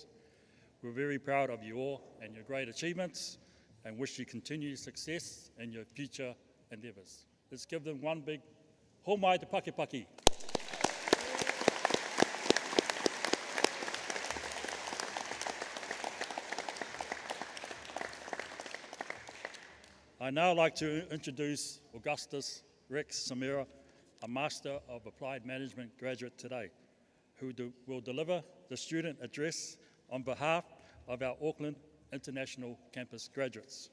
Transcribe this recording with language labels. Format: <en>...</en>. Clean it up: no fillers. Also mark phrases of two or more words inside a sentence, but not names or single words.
<en>We're very proud of you all and your great achievements and wish you continued success in your future endeavours. Let's give them one big</en> <mi>homai te paki paki.</mi> <en>I'd now like to introduce Augustus Rex Samira, a Master of Applied Management graduate today, who will deliver the student address on behalf of our Auckland International Campus graduates.</en>